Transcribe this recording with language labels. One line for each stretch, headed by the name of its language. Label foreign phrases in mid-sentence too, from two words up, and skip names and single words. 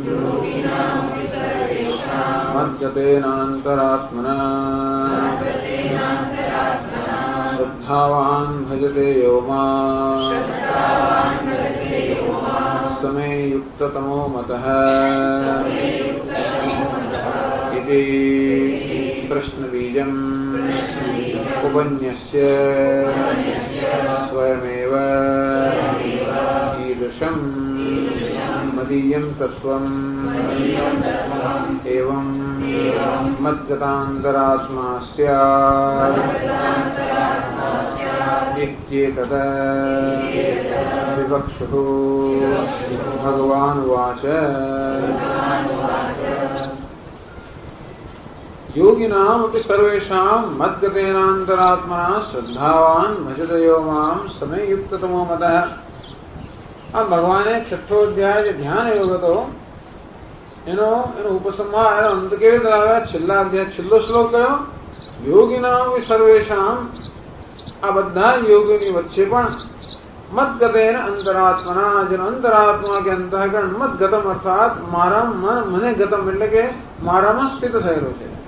Sanskrit: મદ્ગતેનાંતરાત્મના શ્રદ્ધાવાન ભજતે યો માં સમે યુક્તતમો મતઃ ઇતિ પ્રશ્નબીજમ ઉપન્યસ્ય સ્વયમેવ ईदृशं मदीयं तत्त्वं एवं मद्गतान्तरात्मा स्यात् इत्येतत् विवक्षुः. भगवानुवाच योगिनामपि सर्वेषां मद्गतेनान्तरात्मना श्रद्धावान् भजते यो मां समे युक्ततमो मतः.
Gujarati: આ ભગવાને 6ઠ્ઠો અધ્યાય જે ધ્યાન યોગ હતો એનો ઉપસંહાર, એનો અંત કેવી રીતે આવ્યા? છેલ્લા અધ્યાય છેલ્લો શ્લોક કયો?
Sanskrit: યોગિનામ સર્વેષામ.
Gujarati: આ બધા યોગીની વચ્ચે પણ
Sanskrit: મદગતેન અંતરાત્મના,
Gujarati: જેનો અંતરાત્મા કે અંતઃકરણ મદગતમ અર્થાત મારા મને ગતમ એટલે કે મારામાં સ્થિત થયેલો છે.